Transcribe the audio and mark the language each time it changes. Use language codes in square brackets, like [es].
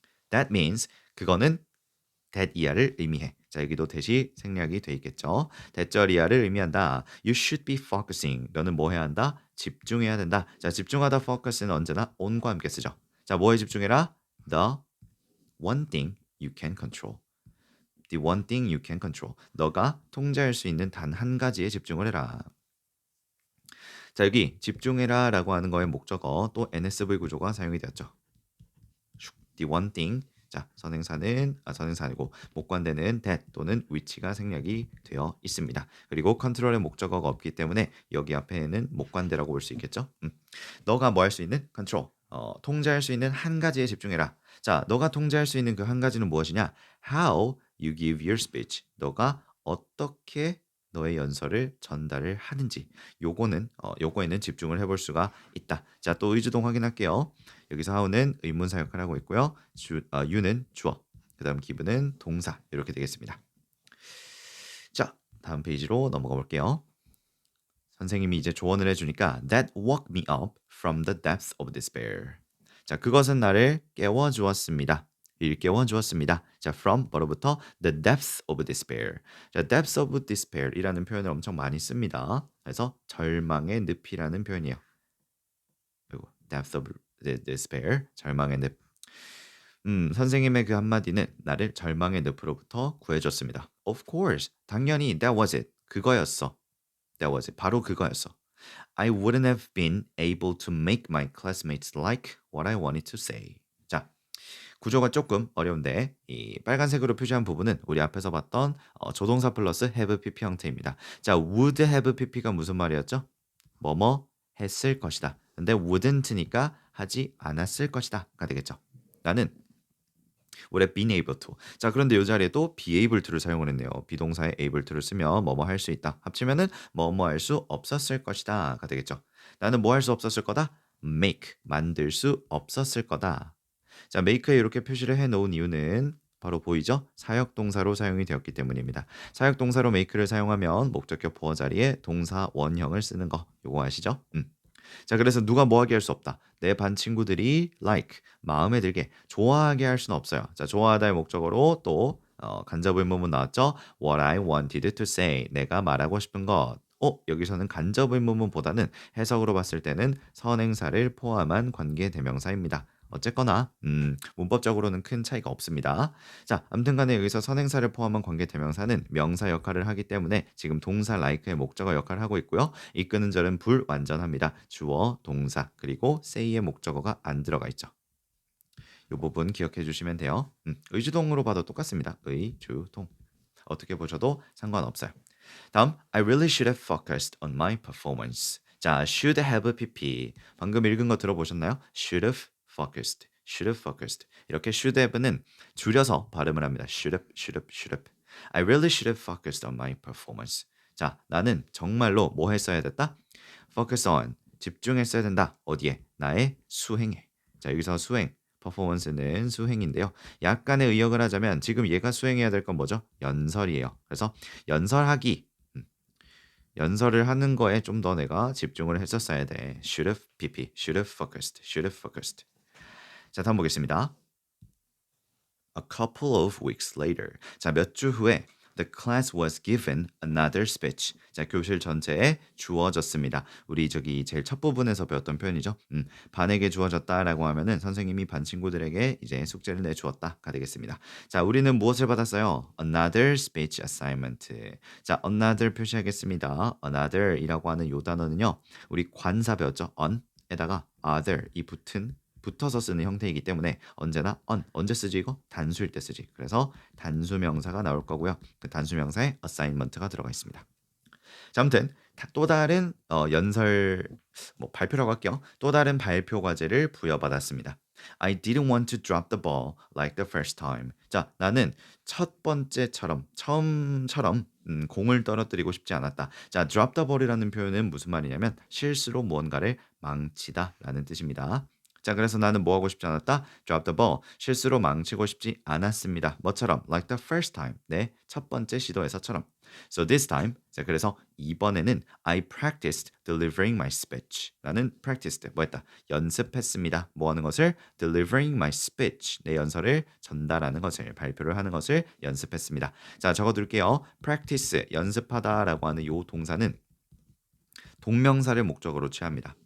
[en] That means [ko] 그거는 that 이하를 의미해. 자, 여기도 대시 생략이 돼 있겠죠. 대절 이하를 의미한다. [en] You should be focusing. [ko] 너는 뭐 해야 한다? 집중해야 된다. 자, 집중하다 focus는 언제나 on과 함께 쓰죠. 자, 뭐에 집중해라? [en] The one thing you can control. The one thing you can control. [ko] 너가 통제할 수 있는 단 한 가지에 집중을 해라. 자, 여기 집중해라 라고 하는 거의 목적어 또 NSV 구조가 사용이 되었죠. [en] The one thing. [ko] 자, 선행사는 선행사 아니고 목관대는 that 또는 which가 생략이 되어 있습니다. 그리고 컨트롤의 목적어가 없기 때문에 여기 앞에는 목관대라고 볼 수 있겠죠. 너가 뭐 할 수 있는? control. 통제할 수 있는 한 가지에 집중해라. 자, 너가 통제할 수 있는 그 한 가지는 무엇이냐? [en] How you give your speech. [ko] 너가 어떻게 너의 연설을 전달을 하는지. 요거에는 집중을 해볼 수가 있다. 자, 또 의주동 확인할게요. 여기서 how는 의문사 역할을 하고 있고요. you는 주어. 그다음 give는 동사. 이렇게 되겠습니다. 자, 다음 페이지로 넘어가 볼게요. 선생님이 이제 조언을 해주니까 [en] That woke me up from the depths of despair. [ko] 자, 그것은 나를 깨워주었습니다. 일깨워주었습니다. [en] 자, from [ko] 뭐로부터 [en] the depths of despair. [ko] 자, depths of despair이라는 표현을 엄청 많이 씁니다. 그래서 절망의 늪이라는 표현이에요. 그리고 depths of despair, 절망의 늪. 선생님의 그 한마디는 나를 절망의 늪으로부터 구해줬습니다. [en] Of course, [ko] 당연히 [en] that was it. [ko] 그거였어. [en] That was it. [ko] 바로 그거였어. [en] I wouldn't have been able to make my classmates like what I wanted to say. [ko] 자, 구조가 조금 어려운데 이 빨간색으로 표시한 부분은 우리 앞에서 봤던 조동사 플러스 have pp 형태입니다. 자, would have pp가 무슨 말이었죠? 뭐뭐 했을 것이다. 근데 wouldn't니까 하지 않았을 것이다가 되겠죠. 나는 [en] would have been able to. [ko] 자, 그런데 이 자리에도 be able to를 사용을 했네요. 비동사에 able to를 쓰면 뭐뭐 할 수 있다. 합치면은 뭐뭐 할 수 없었을 것이다가 되겠죠. 나는 뭐 할 수 없었을 거다? make 만들 수 없었을 거다. 자, make에 이렇게 표시를 해 놓은 이유는 바로 보이죠? 사역동사로 사용이 되었기 때문입니다. 사역동사로 make를 사용하면 목적격 보어 자리에 동사 원형을 쓰는 거 요거 아시죠? 자, 그래서 누가 뭐하게 할 수 없다. 내 반 친구들이 like, 마음에 들게, 좋아하게 할 수는 없어요. 자, 좋아하다의 목적어로 또 간접 의문문 나왔죠? [en] What I wanted to say, [ko] 내가 말하고 싶은 것. 여기서는 간접 의문문보다는 해석으로 봤을 때는 선행사를 포함한 관계대명사입니다. 어쨌거나 문법적으로는 큰 차이가 없습니다. 자, 아무튼 간에 여기서 선행사를 포함한 관계대명사는 명사 역할을 하기 때문에 지금 동사 like의 목적어 역할을 하고 있고요. 이끄는 절은 불완전합니다. 주어, 동사, 그리고 say의 목적어가 안 들어가 있죠. 이 부분 기억해 주시면 돼요. 의주동으로 봐도 똑같습니다. 의주동. 어떻게 보셔도 상관없어요. [en] 다음, I really should have focused on my performance. 자, should have pp. [ko] 방금 읽은 거 들어보셨나요? [en] should have focused. should have focused. [ko] 이렇게 should have는 줄여서 발음을 합니다. [en] should have, should have, should have. I really should have focused on my performance. [ko] 자, 나는 정말로 뭐 했어야 됐다? focus on. 집중했어야 된다. 어디에? 나의 수행에. 자, 여기서 수행. 퍼포먼스는 수행인데요. 약간의 의역을 하자면 지금 얘가 수행해야 될 건 뭐죠? 연설이에요. 그래서 연설하기. 연설을 하는 거에 좀 더 내가 집중을 했었어야 돼. [en] should have pp. should have focused. should have focused. [ko] 자, 다음 보겠습니다. [en] A couple of weeks later. 자, [ko] 몇 주 후에 [en] the class was given another speech. [ko] 자, 교실 전체에 주어졌습니다. 우리 저기 제일 첫 부분에서 배웠던 표현이죠. 반에게 주어졌다라고 하면은 선생님이 반 친구들에게 이제 숙제를 내주었다가 되겠습니다. 자, 우리는 무엇을 받았어요? [en] Another speech assignment. [ko] 자, another 표시하겠습니다. another이라고 하는 요 단어는요. 우리 관사 배웠죠? on에다가 other 이 붙어서 쓰는 형태이기 때문에 언제나 언제 쓰지 이거? 단수일 때 쓰지. 그래서 단수명사가 나올 거고요. 그 단수명사에 assignment가 들어가 있습니다. 자, 아무튼 또 다른 연설 발표라고 할게요. 또 다른 발표 과제를 부여받았습니다. [en] I didn't want to drop the ball like the first time. [ko] 자, 나는 첫 번째처럼 처음처럼 공을 떨어뜨리고 싶지 않았다. 자, drop the ball이라는 표현은 무슨 말이냐면 실수로 무언가를 망치다라는 뜻입니다. 자, 그래서 나는 뭐 하고 싶지 않았다? [en] Drop the ball. [ko] 실수로 망치고 싶지 않았습니다. 뭐처럼? [en] Like the first time. [ko] 내 첫 번째 시도에서처럼. [en] So this time, [ko] 자, 그래서 이번에는 [en] I practiced delivering my speech. [ko] 라는 practiced, 뭐 했다? 연습했습니다. 뭐 하는 것을? [en] Delivering my speech. [ko] 내 연설을 전달하는 것을, 발표를 하는 것을 연습했습니다. 자, 적어둘게요. practice, 연습하다라고 하는 요 동사는 동명사를 목적으로 취합니다.